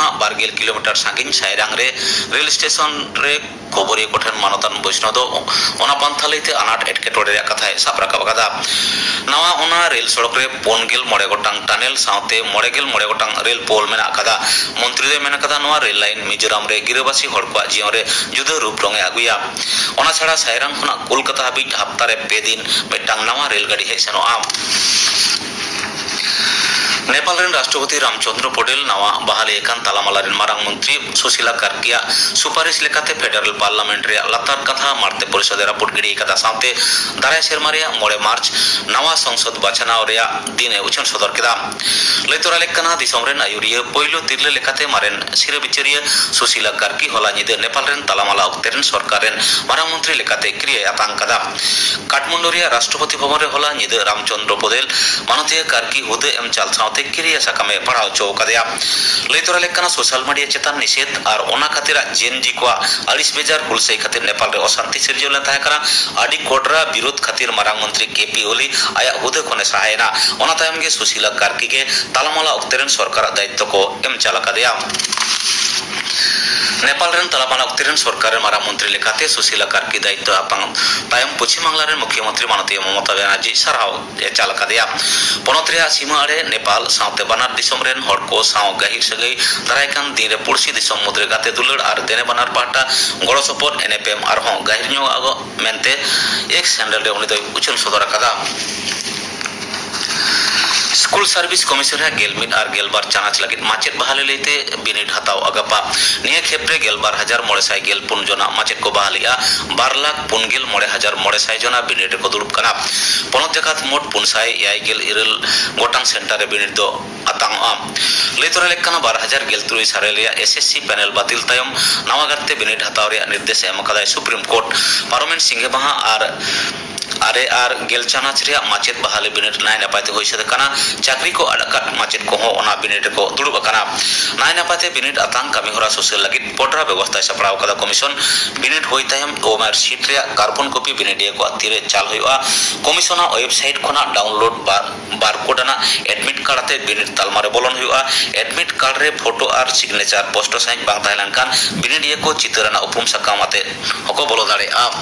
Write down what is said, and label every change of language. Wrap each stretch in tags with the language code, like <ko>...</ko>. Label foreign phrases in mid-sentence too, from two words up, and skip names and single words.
<sat>12 किलोमीटर सागिन सायरांग रे रेल स्टेशन रे खबरे कोठन मानतन वैष्णव दो ओना पंथा लेते अनाट एटकेटोड़े रे कथा साब राखा कदा नवा ओना रेल सड़क रे 5 मोड़े गोटांग टनल साउते 9 मोड़े गोटांग रेल पोल मेना कदा मंत्री दे मेना कदा नवा रेल लाइन मिजोराम रे गिरबासी हड़को जीवन रे जुदा रूप रंगे अगुया ओना छाड़ा सायरांग खना कोलकाता हाबिज हफ्ता रे 2 दिन मिट्टांग नवा रेलगाड़ी हेज सेनोआ नेपाल रेन राष्ट्रपति रामचंद्र पटेल नवा बहाली एकान तालामाला रेन मारांग मंत्री सुशीला कार्किया सुपारिश लेकाते</sat> <en>federal parliament</en> <sat>रे लतार कथा मारते परिषद रापोर्ट गिड़ी कदा साथे दाराय सेरमा रे 9 मार्च नवा संसद बाछनाव रे दिन उछन सदर केदा लेतोरा लेकना दिसम रेन आयुरिया पहिलो तिरले लेकाते मारेन सिरे बिचरिया सुशीला कार्की होला निदे नेपाल रेन तालामाला उक्तेरन सरकार रेन मारांग मंत्री लेकाते क्रिया आतांग कदा काठमांडू रे राष्ट्रपति भवन रे होला निदे रामचंद्र पटेल मानतीय कार्की हुदे एम चाल क्रिया साकामे पढ़ाओ चौकदया लेतोरा लेकना</sat> <en>social media</en> <sat>चेतान निषेध और ओना खातिर जेनजी को 40 बेजार हुलसई खातिर नेपाल रे अशांति सिरजोले ताहेकना आडी कोडरा विरोध खातिर मारांग मंत्री केपी ओली आया हुदे खने सहायना ओना तायम गे सुशीला कार्की के तालामाला उक्तेरन सरकार दायित्व को एम चालकदया नेपाल रेन तालामाला उक्तेरन सरकार मारांग मंत्री लेखाते सुशीला कार्की दायित्व आपांग तायम पश्चिम बांगला रे मुख्यमंत्री माननीय ममता बनर्जी सराव ए चालकदया पनोत्रिया सीमा आड़े नेपाल साउते बानार दिसम रेन हड़ को साव गाहिर सगई दारायकान दिन रे पुरसी दिसम मुद्रे गाते दुलड़ और देने बानार पाटा गड़ो सपोर्ट एनएपएम और हों गाहिर न्यो आगो मेनते एक सैंडल रे उनी दो उछल सदर कदा स्कूल सर्विस कमिशन है गेलमिट और गेलबार चानाच लगित माचेत बहाली लेते बिनिट हताव अगपा निया खेप्रे गेलबार 1900 गेलपुन जना माचेत को बहालिया 12,49,900 जना बिनिट को दुड़ुब कना पनत जकात मोट 500 गोटांग सेंटर रे बिनिट दो अतांग लेतोरा लेकना 12,000 गेलतुरुई सारेलिया एसएससी पैनल बातिल तायम नवा गत्ते बिनिट हताव रे निर्देश एम कदाय सुप्रीम कोर्ट पार्लियामेंट सिंगे बहा और आरे आर गेल चानाच रे माचेत बहाली बिनिट नाय नापाते होई सद कना चाकरी को अडकाट माचेत को हो ओना बिनिट को दुड़ुब कना नाय नापाते बिनिट अतांग कामी होरा सोशल लगित पोटरा व्यवस्था सपराव कदा कमिशन बिनिट होई तायम</sat> <en>OMR sheet</en> <sat>रे</sat> <en>carbon copy</en> <sat>बिनिट को अतिरे चाल होइवा कमिशना वेबसाइट खना</sat> <en>download barcode</en> <sat>ना</sat> <en>admit card</en> <sat>ते बिनिट तालमारे बोलन होइवा</sat> <en>admit card</en> <sat>रे फोटो और</sat> <en>signature post sign</en> <sat>बांग ताइलान कान बिनिट को चित्रना उपम सकामाते हको बोलो दाड़े आ</sat>